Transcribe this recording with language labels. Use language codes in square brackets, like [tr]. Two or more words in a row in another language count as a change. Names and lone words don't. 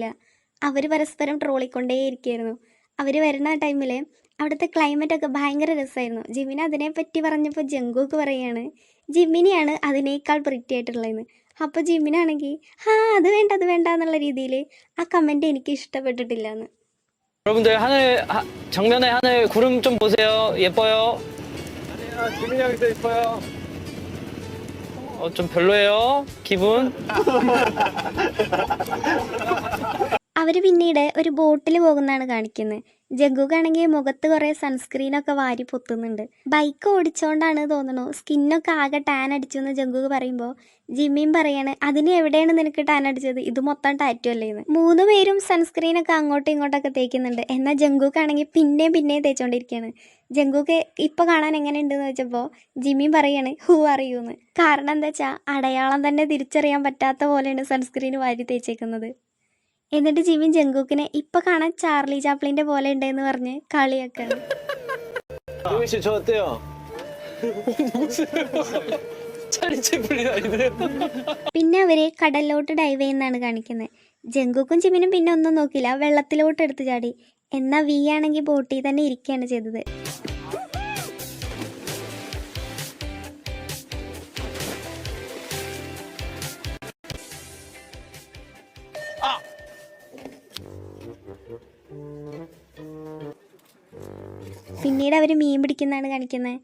[ml] അവർ പരസ്പരം ട്രോളിക്കൊണ്ടേയിരിക്കുകയായിരുന്നു. അവർ വരുന്ന ടൈമിൽ അവിടുത്തെ ക്ലൈമറ്റൊക്കെ ഭയങ്കര രസമായിരുന്നു. ജിമിന് അതിനെപ്പറ്റി പറഞ്ഞപ്പോൾ ജങ്കുക്ക് പറയുകയാണ് ജിമിനിയാണ് അതിനേക്കാൾ പ്രിറ്റി ആയിട്ടുള്ളതെന്ന്. അപ്പോൾ ജിമിനാണെങ്കിൽ അത് വേണ്ട എന്നുള്ള രീതിയിൽ ആ കമൻറ്റ് എനിക്ക് ഇഷ്ടപ്പെട്ടിട്ടില്ല എന്ന്. [ko] 여러분들 정면에 하늘 구름 좀 보세요. 예뻐요? 지민이 형이 더 예뻐요. 좀 별로예요. 기분? [ml] അവർ പിന്നീട് ഒരു ബോട്ടിൽ പോകുന്നതാണ് കാണിക്കുന്നത്. ജഗ്ഗുക്കാണെങ്കിൽ മുഖത്ത് കുറേ സൺസ്ക്രീനൊക്കെ വാരി പൊത്തുന്നുണ്ട്. ബൈക്ക് ഓടിച്ചോണ്ടാണ് തോന്നുന്നു സ്കിന്നൊക്കെ ആകെ ടാൻ അടിച്ചു എന്ന് ജഗ്ഗു പറയുമ്പോൾ ജിമ്മിയും പറയാണ് അതിന് എവിടെയാണ് നിനക്ക് ടാൻ അടിച്ചത്, ഇത് മൊത്തം ടാറ്റു അല്ലേന്ന്. 3 പേരും സൺസ്ക്രീനൊക്കെ അങ്ങോട്ടും ഇങ്ങോട്ടൊക്കെ തേക്കുന്നുണ്ട്. എന്നാൽ ജഗ്ഗുക്കാണെങ്കിൽ പിന്നെയും തേച്ചോണ്ടിരിക്കുകയാണ്. ജഗ്ഗുക്ക് ഇപ്പോൾ കാണാൻ എങ്ങനെയുണ്ടെന്ന് വെച്ചപ്പോൾ ജിമ്മിയും പറയാണ് ഹൂ അറിയൂന്ന്. കാരണം എന്താ വെച്ചാൽ അടയാളം തന്നെ തിരിച്ചറിയാൻ പറ്റാത്ത പോലെയാണ് സൺസ്ക്രീൻ വാരി തേച്ചേക്കുന്നത്. എന്നിട്ട് ജിമ്മിൻ ജങ്കൂക്കിനെ ഇപ്പൊ കാണാൻ ചാർലി ചാപ്ലിന്റെ പോലെ ഉണ്ടെന്ന് പറഞ്ഞ് കളിയാക്കാണ്. [ko] 유미 씨, 저 어때요? [ml] പിന്നെ അവര് കടലിലോട്ട് ഡൈവ് ചെയ്യുന്നതാണ് കാണിക്കുന്നത്. ജങ്കൂക്കും ജിമ്മിനും പിന്നെ ഒന്നും നോക്കില്ല, വെള്ളത്തിലോട്ട് എടുത്ത് ചാടി. എന്നാൽ വി ആണെങ്കിൽ ബോട്ടിൽ തന്നെ ഇരിക്കുകയാണ് ചെയ്തത്. പിന്നീട് അവർ മീൻ പിടിക്കുന്നതാണ് കാണിക്കുന്നത്.